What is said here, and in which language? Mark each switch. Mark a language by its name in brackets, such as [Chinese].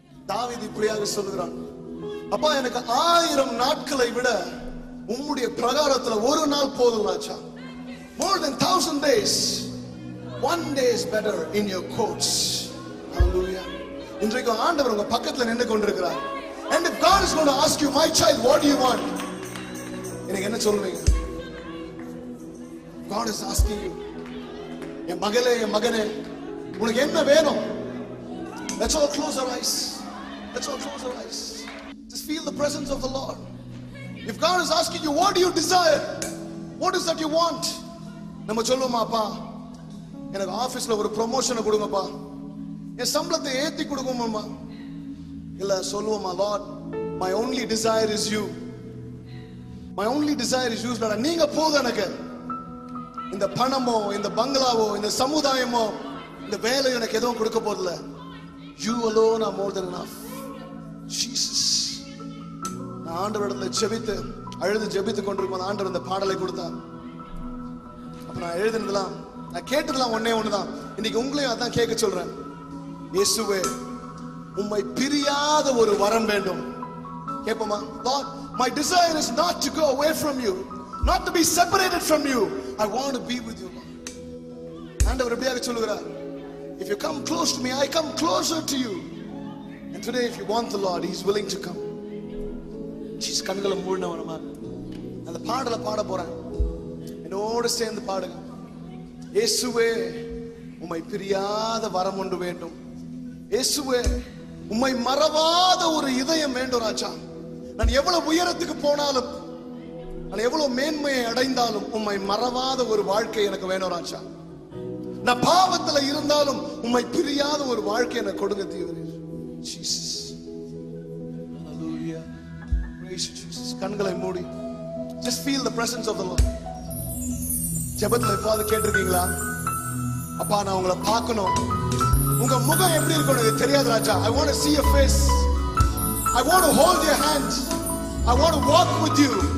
[Tamil] தாவீது இப்படியாக சொல்லுகிறான், அப்பா எனக்கு 1000 நாட்களை விட உம்முடைய பிரகாரத்துல ஒரு நாள் போதும் ராஜா. [English] More than 1000 days. One day is better in your courts. Hallelujah. [Tamil] இன்றைக்கு ஆண்டவர் உங்க பக்கத்துல நின்று கொண்டிருக்கிறார். [English] And if God is going to ask you, my child, what do you want? [Tamil] எனக்கு என்ன சொல்லுவீங்க? [English] God is asking you, [Tamil] என் மகளே என் மகனே உனக்கு என்ன வேணும்? [English] Let's all close our eyes. Let's all close our eyes. Just feel the presence of the Lord. If God is asking you, what do you desire? What is that you want? [Tamil] நம்ம சொல்லுவோமா, அப்பா எனக்கு ஆபீஸ்ல ஒரு ப்ரமோஷனை கொடுங்கப்பா, என் சம்பளத்தை ஏத்தி கொடுங்கம்மா. இல்ல சொல்லுவோமா, [English] Lord, my only desire is you. My only desire is you. [Tamil] நீங்க போதும் எனக்கு. இந்த பணமோ இந்த பங்களாவோ இந்த சமுதாயமோ இந்த வேலை எனக்கு எதுவும் கொடுக்க போதில்லை. [English] You alone are more than enough. Jesus. [Tamil] நான் ஆண்டவரிடத்துல ஜெபித்து அழுது ஜெபித்து கொண்டிருக்கும் ஆண்டவர் இந்த பாடலை கொடுத்தார். அப்ப நான் எழுதினதெல்லாம் நான் கேட்டதெல்லாம் ஒன்னே ஒண்ணுதான். இன்னைக்கு உங்களையும் அதான் கேட்க சொல்றேன். இயேசுவே உம்மை பிரியாத ஒரு வரம் வேண்டும். கேட்போமா? [English] Lord, my desire is not to go away from you, not to be separated from you. I want to be with you, Lord. [Tamil] ஆண்டவர் எப்படியாக சொல்லுகிறார், [English] if you come close to me, I come closer to you. And today if you want the Lord, He is willing to come. [Tamil] Jesus, கண்களை மூடினவனமா அந்த பாடலை பாட போறேன். என்னோடு சேர்ந்து பாடுங்க. இயேசுவே உம்மை பிரியாத வரம் ஒன்று வேண்டும். இயேசுவே உம்மை மறவாத ஒரு இதயம் வேண்டும் ராஜா. நான் எவ்வளவு உயரத்துக்கு போனாலும், நான் எவ்வளவு மேன்மையை அடைந்தாலும் உம்மை மறவாத ஒரு வாழ்க்கை எனக்கு வேணும் ராஜா. நான் பாவத்துல இருந்தாலும் உம்மை பிரியாத ஒரு வாழ்க்கை எனக்கு கொடுங்க தேவரே. [English] Jesus. Hallelujah. Praise you, Jesus. [Tamil] கண்களை மூடி [English] just feel the presence of the Lord. [Tamil] ஜெபத்துல எப்பாவது கேட்டிருக்கீங்களா, அப்பா நான் உங்களை பார்க்கணும், உங்க முகம் எப்படி இருக்கும் எனக்கு தெரியாது ராஜா. [English] I want to see your face. I want to hold your hand. I want to walk with you.